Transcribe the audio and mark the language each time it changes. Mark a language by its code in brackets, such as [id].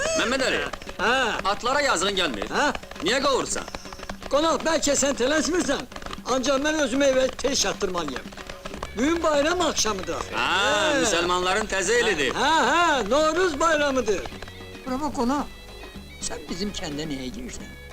[tr] Mehmet Ali, atlara yazığın gelmiyor. Niye kavursan? [az] Qonaq, bəlkə sən tələsmirsən. Ancaq mən özümü evə tez çatdırmalıyım. [tr] Bugün bayram akşamıdır. [az] Müslümanların teze elidir. Novruz bayramıdır. Bravo qonaq, sən bizim kəndə niyə girsən?